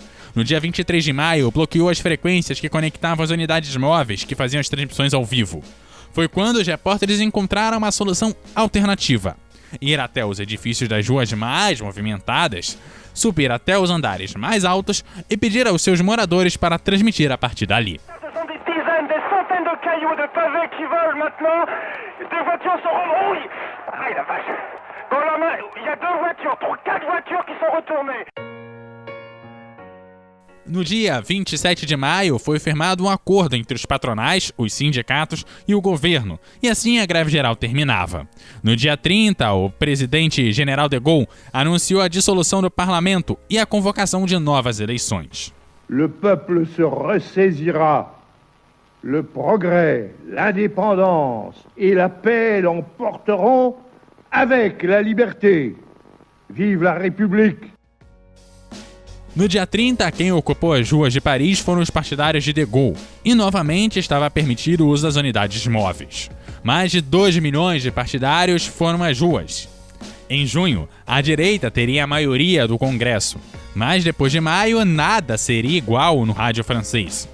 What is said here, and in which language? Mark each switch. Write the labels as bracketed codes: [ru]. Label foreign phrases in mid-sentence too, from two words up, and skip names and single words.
[pt] No dia 23 de maio, bloqueou as frequências que conectavam as unidades móveis que faziam as transmissões ao vivo. Foi quando os repórteres encontraram uma solução alternativa: ir até os edifícios das ruas mais movimentadas, subir até os andares mais altos e pedir aos seus moradores para transmitir a partir dali. [fr] Ce sont des dizaines, des centaines de cailloux, de pavés qui volent maintenant. Des voitures sont remontées. Aïe la vache. Dans la main, il y a 2 voitures, 4 voitures qui sont retournées. [pt] No dia 27 de maio, foi firmado um acordo entre os patronais, os sindicatos e o governo, e assim a greve geral terminava. No dia 30, o presidente General de Gaulle anunciou a dissolução do parlamento e a convocação de novas eleições. [fr] Le peuple se ressaisira. Le progrès, l'indépendance et la paix l'emporteront avec la liberté. Vive la République! [pt] No dia 30, quem ocupou as ruas de Paris foram os partidários de De Gaulle, e novamente estava permitido o uso das unidades móveis. Mais de 2 milhões de partidários foram às ruas. Em junho, a direita teria a maioria do Congresso, mas depois de maio, nada seria igual no rádio francês.